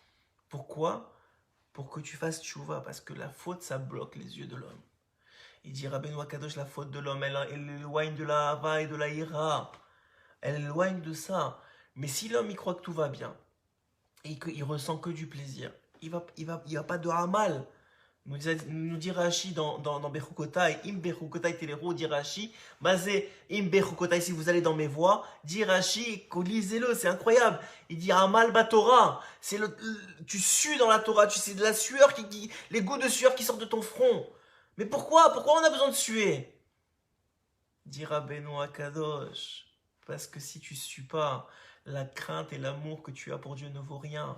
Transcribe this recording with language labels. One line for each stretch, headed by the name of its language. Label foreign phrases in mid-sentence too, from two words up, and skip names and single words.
French: Pour que tu fasses tchouva, parce que la faute ça bloque les yeux de l'homme. Il dit Rabbeinu Akadosh, la faute de l'homme, elle éloigne de la hava et de la ira. Elle éloigne de ça. Mais si l'homme il croit que tout va bien et qu'il ressent que du plaisir, il va pas de hamal. Nous dit Rashi dans Bechukotai,
Hebrew: אם בחוקותי תלכו,
French: dit Rashi, Mazé,
Hebrew: אם בחוקותי,
French: si vous allez dans mes voies, dit Rashi, lisez-le, c'est incroyable. Il dit
Hebrew: עמל בתורה,
French: tu sues dans la Torah, c'est de la sueur, les gouttes de sueur qui sortent de ton front. Mais pourquoi on a besoin de suer? Dit Rabbeinu Akadosh, parce que si tu sues pas, la crainte et l'amour que tu as pour Dieu ne vaut rien.